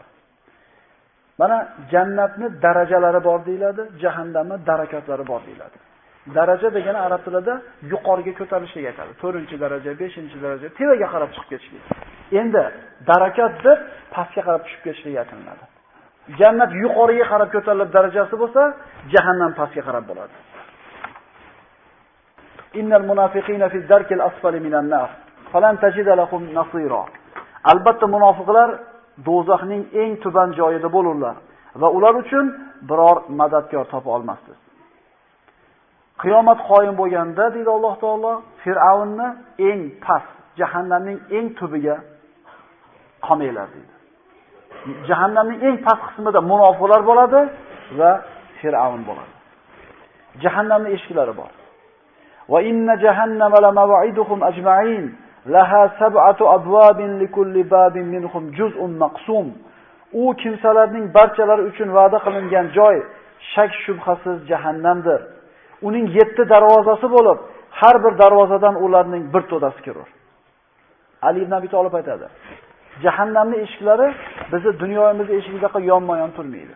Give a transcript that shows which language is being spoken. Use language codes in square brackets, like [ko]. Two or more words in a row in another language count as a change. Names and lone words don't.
[uz] Mana jannatning darajalari bor deyiladi, jahannamning darakatlari bor deyiladi. Daraja degani arab tilida yuqoriga ko'tarilishga aytadi. 4-daraja, 5-daraja, tevaga qarab chiqib ketishlik. Endi darakat deb pastga qarab tushib ketishlik aytiladi. Jannat yuqoriga qarab ko'tarilib darajasi bo'lsa, jahannam pastga qarab bo'ladi. [ar] إن المنافقين في الدرك الأسفل من النار فلن تجد لهم نصيرا. [uz] Albatta munofiqlar do'zaxning eng tuban joyida bo'lurlar va ular uchun biror madadkor topa olmassiz. Qiyomat qoyim bo'lganda, deydi Alloh taolo, Fir'avnni eng past, jahannamning eng tubiga qamanglar deydi. Jahannamning eng past qismida munofiqlar bo'ladi va Fir'avn bo'ladi. Jahannamning eshiklari bor. [ar] وإن جهنم لموعدهم أجمعين لها سبعة أبواب لكل باب منهم جزء مقسوم. [uz] U kimsalarning barchalari uchun va'da qilingan joy shak shubhasiz jahannamdir. Uning 7 darvozasi bo'lib, har bir darvozadan ularning bir to'dasi kirar. Ali ibn Abi Talib aytadi: Jahannamning eshiklari bizni dunyoyimizning eshigidaqa yonma-yon turmaydi.